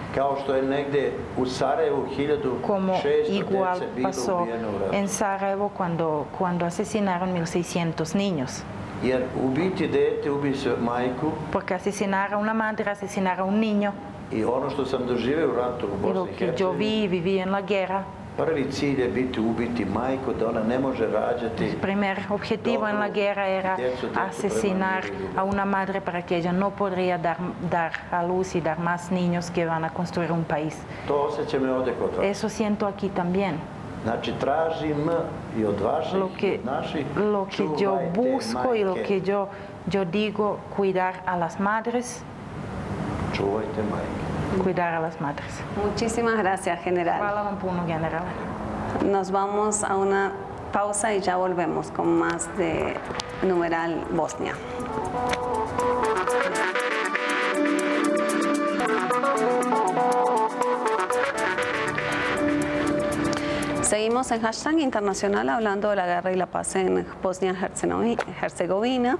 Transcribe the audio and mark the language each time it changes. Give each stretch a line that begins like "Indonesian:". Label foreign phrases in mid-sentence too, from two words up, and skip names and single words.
Spanish: Como igual pasó en Sarajevo cuando asesinaron 1.600 niños. Porque asesinar a una madre, asesinar a un niño. Y lo que yo viví en la guerra
Bosnian: Prvi cilj je biti ubiti majku, da ona ne može rađati.
Spanish: El primer objetivo en la guerra era asesinar a una madre para que ella no podría dar a luz y dar más niños que van a construir un país.
Bosnian: To osjećam i ovdje kod vas.
Spanish: Eso siento aquí también.
Bosnian: Znači tražim i od vaših i od naših,
Spanish: lo que yo busco y lo que yo digo, cuidar a las madres.
Bosnian: Čuvajte majke.
Spanish: Cuidar a las madres. Muchísimas gracias, general.
Bosnian: Hvala vam puno, general.
Spanish: Nos vamos a una pausa y ya volvemos con más de Numeral Bosnia. Seguimos en Hashtag Internacional hablando de la guerra y la paz en Bosnia-Herzegovina.